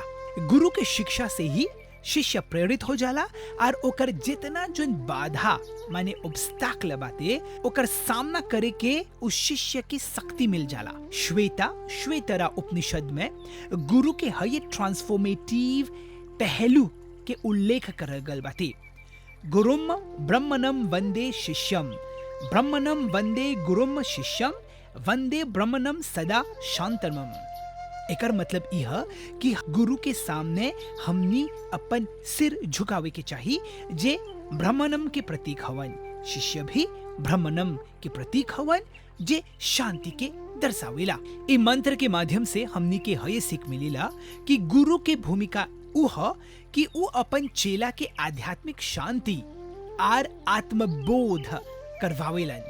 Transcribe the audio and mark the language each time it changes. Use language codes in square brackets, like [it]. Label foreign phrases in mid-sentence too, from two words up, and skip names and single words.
[bho] गुरु के शिक्षा से ही शिष्य प्रेरित हो जाला और ओकर जितना जोन बाधा माने ऑब्स्टैकल बाते ओकर सामना करे के उस शिष्य की शक्ति मिल जाला। श्वेतरा उपनिषद में गुरु के हय ट्रांसफॉर्मेटिव पहलू के उल्लेख करल गल बाते। [sa] गुरुम ब्रह्मणम वंदे शिष्यम, ब्रह्मणम वंदे गुरुम शिष्यम, वंदे ब्रह्मणम सदा शांतमम। [bho] एकर मतलब यह कि गुरु के सामने हमनी अपन सिर झुकावे के चाही जे ब्रह्मणम के प्रतीक हवन। शिष्य भी ब्रह्मनम के प्रतीक हवन जे शांति के दर्शावेला। इ मंत्र के माध्यम से हमनी के हये सीख मिलेला कि गुरु के भूमिका उ ह कि उ अपन चेला के आध्यात्मिक शांति आर आत्मबोध करवावेलन।